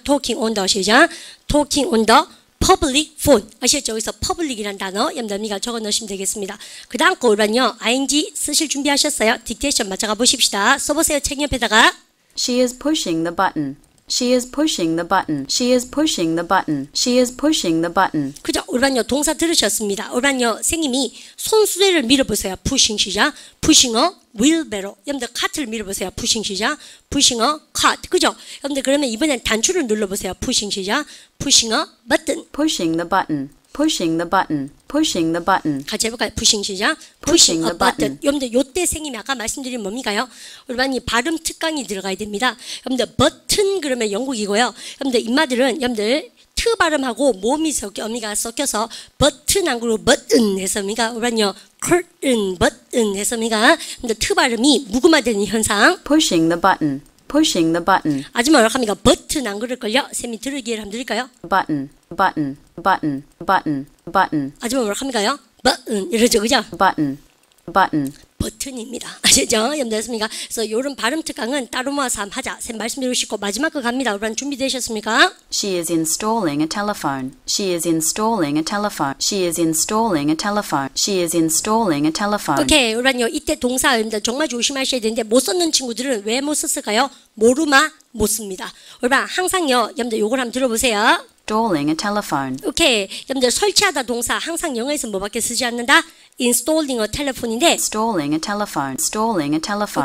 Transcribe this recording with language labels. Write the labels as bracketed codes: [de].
[en] Talking on the 시작. Talking on the public phone. [ko] 아시겠죠? 여기서 public이라는 단어 여러분들 적어 넣으시면 되겠습니다. 그 다음 거 우리는요. ing 쓰실 준비하셨어요? 딕테이션 맞춰가 보십시다. 써보세요. 책 옆에다가. [en] She is pushing the button. She is pushing the button. She is pushing the button. She is pushing the button. [ko] 그죠? 우리는요 동사 들으셨습니다. 우리는요 선생님이 손수레를 밀어보세요. [en] pushing 시작. pushing a wheelbarrow. [ko] 여러분들 카트를 밀어보세요. [en] pushing 시작. pushing a cart. 그죠? [ko] 여러분들 그러면 이번엔 단추를 눌러보세요. pushing 시작. pushing a button. [en] Pushing the button. Pushing the button. pushing the button, [ko] 같이 해볼까요? pushing 시작. [en] Pushing the button. [ko] 여러분들 요때 생님이 아까 말씀드린 뭡니까요? 여러분 이 발음 특강이 들어가야 됩니다. 여러분들 버튼 그러면 영국이고요. 여러분들 입마들은 여러분들 트 발음하고 몸이 어미가 섞여서 버튼 안 그러고 버튼 해서입니까? 여러분요 curtain 버튼 해서입니까? 근데 트 발음이 무음화되는 현상. [en] pushing the button, pushing the button, [ko] 아줌마 뭐라고 합니까? 버튼 안 그럴걸요? 쌤이 들을 한번 드릴까요? [en] button, button, button, button, button, [ko] 아줌마 뭐라고 합니까요? 버튼 이러죠 그죠? [en] button, button. [ko] 버튼입니다. 아시죠? 여러분들 그래서 이런 발음 특강은 따로 모아서 한번 하자. 쌤 말씀드리고 싶고 마지막 거 갑니다. 여러분 준비되셨습니까? [en] She is installing a telephone. She is installing a telephone. She is installing a telephone. She is installing a telephone. 오케이. [ko] 여러분요 이때 동사 여러분들 정말 조심하셔야 되는데 못 썼는 친구들은 왜 못 썼을까요? 모르마 못 씁니다. 여러분 항상요 여러분들 요걸 한번 들어보세요. [en] Installing a telephone. 오케이. [ko] 여러분들 설치하다 동사 항상 영어에서 뭐밖에 쓰지 않는다? [en] installing a telephone인데 Installing a telephone. Installing a telephone.